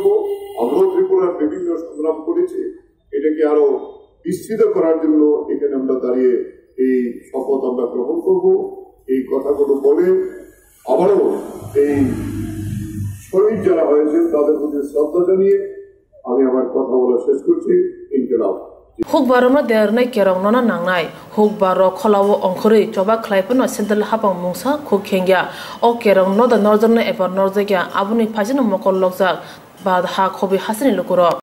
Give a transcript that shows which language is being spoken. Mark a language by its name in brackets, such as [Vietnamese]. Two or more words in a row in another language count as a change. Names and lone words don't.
[Bangla] আমরাও ত্রিপুরার বিভিন্ন সংগ্রাম করেছি, এটাকে আরো বিস্তৃত করার জন্য এখানে আমরা দাঁড়িয়ে এই শপথ আমরা গ্রহণ করব। এই কথাগুলো বলে আবারও এই শহীদ যারা হয়েছেন তাদের প্রতি শ্রদ্ধা জানিয়ে আমি আমার কথা বলা শেষ করছি। ইনকিলাব [Kok Borok] Hukbarama derne kerong nona nangnai hukbaro kholawo ongkhori choba khlaipono sendal hapang mungsa khukkhengya o kerong no da [English] northern ever northern [Kok Borok] abuni phajina mokol lokjak bad ha khobi hasini lokuro